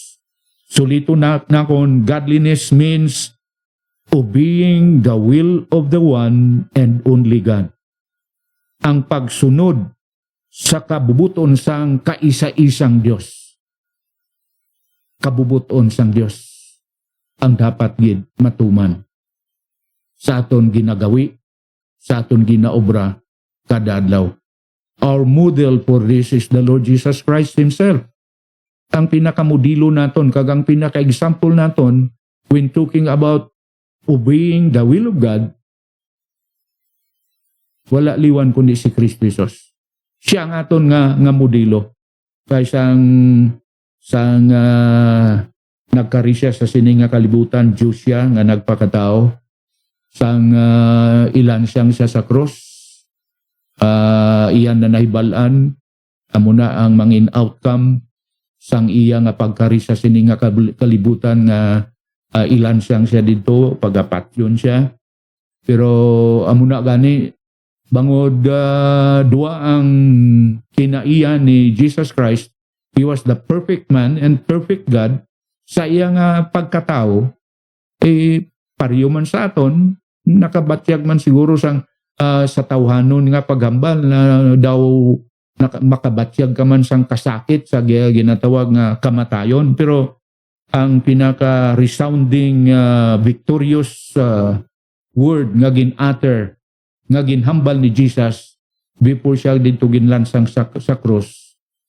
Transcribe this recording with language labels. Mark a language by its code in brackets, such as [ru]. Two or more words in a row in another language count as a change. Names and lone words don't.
[hil] Sulito na kon [en] godliness means obeying the will of the one and only God. [hil] Ang pagsunod sa kabubuton sang kaisa-isang Dios. Kabubuton sang Dios ang dapat gid matuman sa aton ginagawi, sa aton ginaobra kada adlaw. [en] Our model for this is the Lord Jesus Christ Himself. [hil] Ang pinakamodelo naton, kag ang pinaka-example naton [en] when talking about obeying the will of God, [hil] wala liwan kundi si Kristo Jesus. Siya ang aton nga modelo. Kaya sang nagkari siya sa sining nga kalibutan, Diyos siya nga nagpakatao. Sang ilan siyang siya sa cross, iyan na nahibalan, amo na ang mangin outcome sang iya nga pagkari sa sining nga kalibutan nga ilan siyang siya dito, pagapatyon siya. Pero amo na gani, bangod dua ang kinaiya ni Jesus Christ, [en] He was the perfect man and perfect God. [hil] Sa iya nga pagkatao, pariyo man sa aton, nakabatyag man siguro sa tawhanon nga paghambal na daw makabatyag ka man sang kasakit sa ginatawag nga kamatayon. Pero ang pinaka- [en] resounding victorious word [hil] nga gin-utter, nga ginhambal ni Jesus before siya dito ginlansang sa cross,